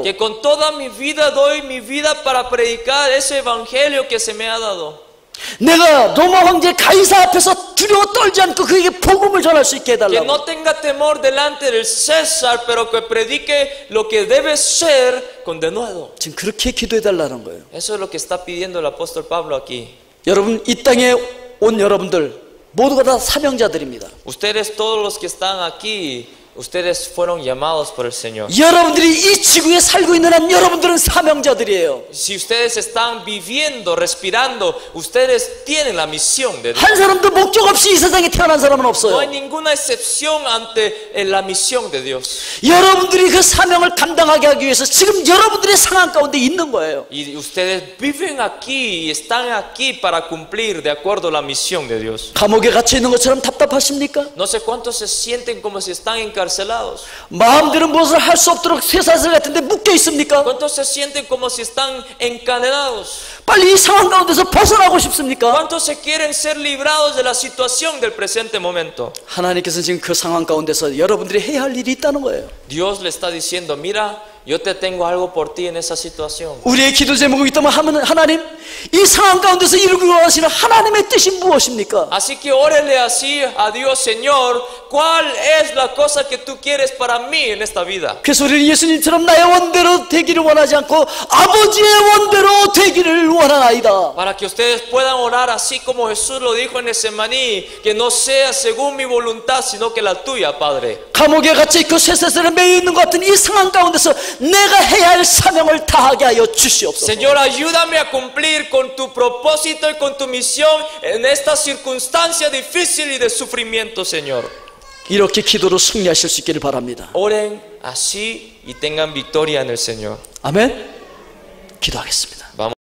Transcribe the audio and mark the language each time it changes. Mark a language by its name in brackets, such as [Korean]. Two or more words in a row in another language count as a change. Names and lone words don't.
[Spanish] que con toda mi vida doy mi vida para predicar ese evangelio que se me ha dado. [Korean] 내가 로마 황제 가이사 앞에서 두려워 떨지 않고 그에게 복음을 전할 수 있게 [Spanish] Que [Korean] 해달라고. [Spanish] no tenga temor delante del César, pero que predique lo que debe ser con denuedo. [Korean] 지금 그렇게 기도해 달라는 거예요. [Spanish] Eso es lo que está pidiendo el apóstol Pablo aquí. [Korean] 여러분, 이 땅에 온 여러분들 모두가 다 사명자들입니다. [Spanish] Ustedes, todos los que están aquí, ustedes fueron llamados por el Señor. [Korean] 여러분들이 이 지구에 살고 있는 한 여러분들은 사명자들이에요. [Spanish] Si ustedes están viviendo, respirando, ustedes tienen la misión de Dios. [Korean] 한 사람도 목적 없이 이 세상에 태어난 사람은 [Spanish] No [Korean] 없어요. [Spanish] hay ninguna excepción ante la misión de Dios. [Korean] 여러분들이 그 사명을 감당하게 하기 위해서 지금 여러분들의 상황 가운데 있는 거예요. [Spanish] Y ustedes viven aquí y están aquí para cumplir de acuerdo a la misión de Dios. [Korean] 감옥에 갇혀 있는 것처럼 답답하십니까? [Spanish] No sé cuántos se sienten como si están encarcelados. [Korean] 마음대로 무엇을 할 수 없도록 쇠사슬 같은데 묶여 있습니까? [Spanish] ¿Cuántos se sienten como si están encadenados? [Korean] 빨리 이 상황 가운데서 벗어나고 싶습니까? [Spanish] ¿Cuántos se quieren ser librados de la situación del presente momento? [Korean] 하나님께서는 지금 그 상황 가운데서 여러분들이 해야 할 일이 있다는 거예요. [Spanish] Dios le está diciendo, mira, yo te tengo algo por ti en esa situación. [Korean] 우리의 기도 제목이 있다면 하나님, 이 상황 가운데서 이루기 원하시는 하나님의 뜻이 무엇입니까? [Spanish] Así que órele así a Dios, Señor, ¿cuál es la cosa que tú quieres para mí en esta vida? [Korean] 그래서 우리는 예수님처럼 나의 원대로 되기를 원하지 않고 아버지의 원대로 되기를 원하나이다. [Spanish] Para que ustedes puedan orar así como Jesús lo dijo en Getsemaní, que no sea según mi voluntad, sino que la tuya, Padre. [Korean] 감옥에 갇혀 있고 쇠사슬에 매여 있는 것 같은 이 상황 가운데서 내가 해야 할 사명을 다하게 하여 주시옵소서. [Spanish] Señor, ayúdame a cumplir con tu propósito y con tu misión en esta circunstancia difícil y de sufrimiento, Señor. [Korean] 이렇게 기도로 승리하실 수 있기를 바랍니다. [Spanish] Oren así y tengan victoria en el Señor. [Korean] 아멘. 기도하겠습니다.